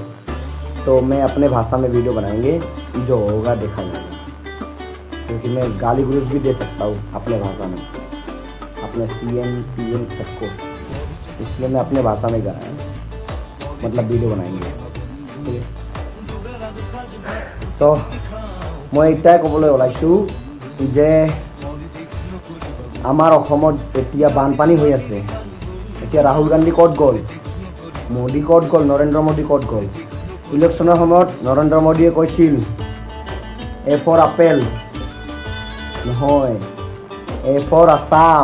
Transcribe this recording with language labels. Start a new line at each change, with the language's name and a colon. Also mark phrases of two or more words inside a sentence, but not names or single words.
Hindi: तो मैं अपने भाषा में वीडियो बनाएंगे, जो होगा देखा जाएगा, क्योंकि मैं गाली गलौज भी दे सकता हूँ अपने भाषा में, अपने CM PM सबको, इसलिए मैं अपने भाषा में मतलब वीडियो बनाएंगे। ठीक है, तो मैं
Assamese: এটাই ক'বলৈ ওলাইছোঁ যে আমাৰ অসমত এতিয়া বানপানী হৈ আছে। এতিয়া ৰাহুল গান্ধী ক'ত গ'ল, মোদী ক'ত গ'ল, নৰেন্দ্ৰ মোদী ক'ত গ'ল? ইলেকশ্যনৰ সময়ত নৰেন্দ্ৰ মোদীয়ে কৈছিল
English: A for apple
Assamese: নহয়,
English: A for Assam.